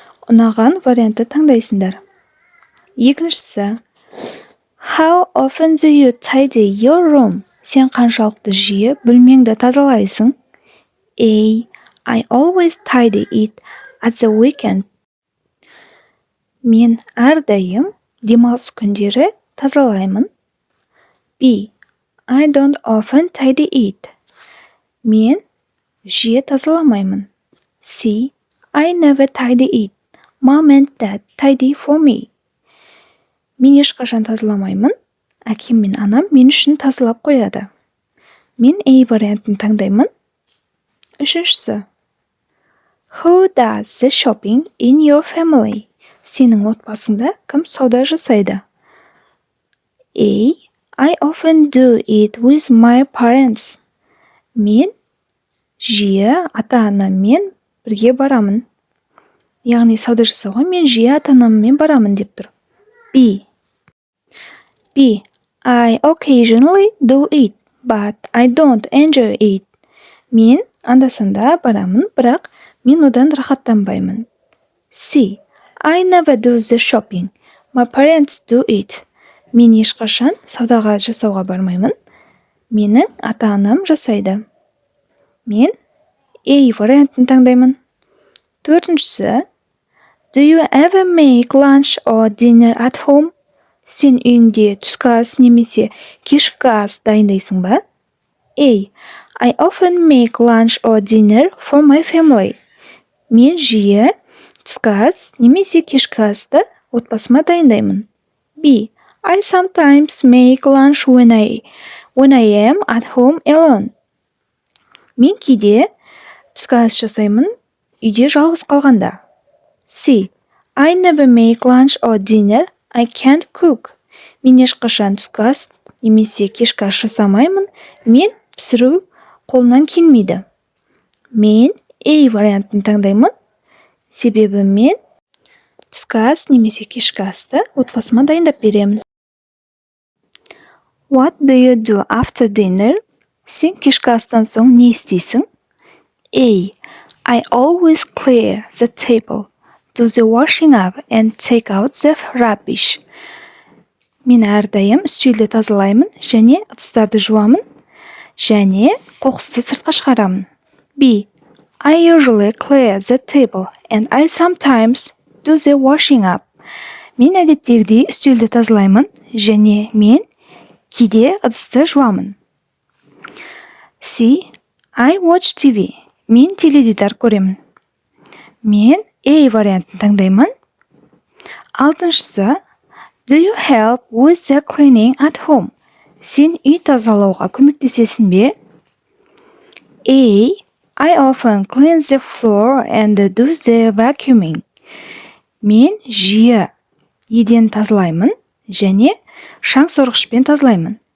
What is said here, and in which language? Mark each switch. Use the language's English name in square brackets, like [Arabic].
[Kazakh] Ұнаған вариантты таңдайсыңдар. Екіншісі, [English] How often do you tidy your room? [Kazakh] Сен қаншалықты жиі бөлмеңді тазалайсың? [English] A. I always tidy it at the weekend. [Kazakh] Мен әрдайым демалыс күндері тазалаймын. [English] B. I don't often tidy it. [Kazakh] Мен жиі тазаламаймын. [English] C. I never tidy it. Mom and dad tidy for me. [Kazakh] Мен ешқашан тазаламаймын. Әкем мен анам мен үшін тазалап қояды. Мен A вариантын таңдаймын. Үшіншісі. [English] Who does the shopping in your family? [Kazakh] Сенің отбасыңда кім сауда жасайды? [English] A. I often do it with my parents. [Kazakh] Мен жиі ата-анаммен бірге барамын. Яғни сауда жасауға мен жиі ата-анаммен барамын деп тұр. B. [English] I occasionally do it, but I don't enjoy it. [Kazakh] Мен анда-санда барамын, бірақ мен одан рахаттанбаймын. [English] C. I never do the shopping. My parents do it. [Kazakh] Мен ешқашан саудаға жасауға бармаймын. Менің ата-анам жасайды. Мен A вариантын таңдаймын. Төртіншісі. [English] Do you ever make lunch or dinner at home? [Kazakh] Сен үйіңде түскі ас немесе кешкі ас дайындайсың ба? [English] A. I often make lunch or dinner for my family. [Kazakh] Мен жиі түскі ас немесе кешкі асты отбасыма дайындаймын. [English] B. I sometimes make lunch when I am at home alone. [Kazakh] Мен кейде түскі ас жасаймын, үйде жалғыз қалғанда. [English] C. I never make lunch or dinner. I can't cook. [Kazakh] Мен ешқашан түскі ас немесе кешкі ас жасамаймын. Мен пісіру қолымнан келмейді. Мен A вариантын таңдаймын. Себебі мен түскі ас немесе кешкі асты отбасыма дайындап беремін. [English] What do you do after dinner? [Kazakh] Сен кешкі астан соң не істейсің? [English] A. I always clear the table, do the washing up and take out the rubbish. [Kazakh] Мен әрдайым үстелді тазалаймын және ыдыстарды жуамын және қоқысты сыртқа шығарамын. [English] B. I usually clear the table and I sometimes do the washing up. [Kazakh] Мен әдеттегідей үстелді тазалаймын және мен кейде ыдысты жуамын. [English] C. I watch TV. [Kazakh] Мен теледидар көремін. Мен A вариантын таңдаймын. Алтыншысы. [English] Do you help with the cleaning at home? [Kazakh] Сен үй тазалауға көмектесесің бе? [English] A. I often clean the floor and do the vacuuming. [Kazakh] Мен жиі еден тазалаймын және шаң сорғышпен тазалаймын.